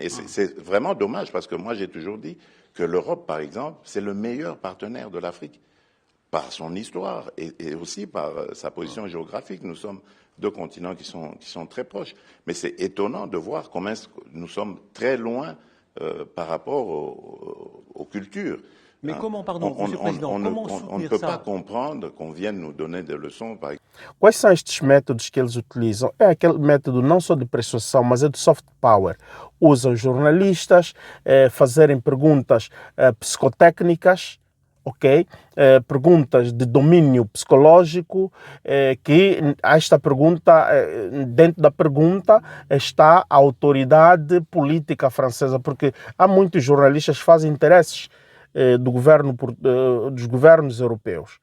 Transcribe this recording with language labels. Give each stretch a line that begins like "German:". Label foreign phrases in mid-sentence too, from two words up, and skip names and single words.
French: Et c'est vraiment dommage, parce que moi, j'ai toujours dit que l'Europe, par exemple, c'est le meilleur partenaire de l'Afrique, par son histoire et aussi par sa position géographique. Nous sommes deux continents qui sont très proches. Mais c'est étonnant de voir comment nous sommes très loin par rapport aux cultures. Mais comment, pardon, Monsieur le Président, comment soutenir ça? On ne peut pas comprendre qu'on vienne nous donner des leçons, par exemple.
Portuguese: Quais são estes métodos que eles utilizam? É aquele método não só de persuasão, mas é de
English: soft power.
Portuguese: Usam jornalistas, fazerem perguntas psicotécnicas, ok? Perguntas de domínio psicológico, que esta pergunta, dentro da pergunta está a autoridade política francesa, porque há muitos jornalistas que fazem interesses dos governos europeus.